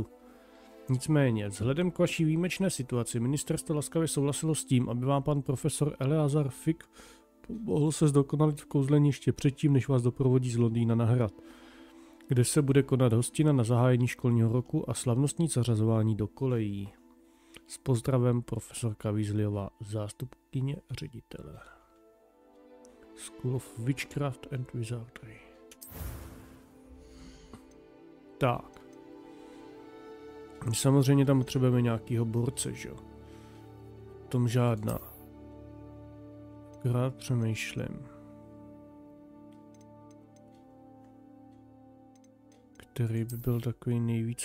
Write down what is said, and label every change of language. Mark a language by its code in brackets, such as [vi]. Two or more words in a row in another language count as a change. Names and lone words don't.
[cs] Nicméně, vzhledem k vaší výjimečné situaci, ministerstvo laskavě souhlasilo s tím, aby vám pan profesor Eleazar Fick mohl se zdokonalit v kouzlení ještě předtím, než vás doprovodí z Londýna na hrad, kde se bude konat hostina na zahájení školního roku a slavnostní zařazování do kolejí. S pozdravem profesorka Weasleyová, zástupkyně ředitele. School of Witchcraft and Wizardry. Tak. Samozřejmě tam potřebujeme nějakýho borce, že jo? O tom žádná. Krát přemýšlím. Který by byl takový nejvíc...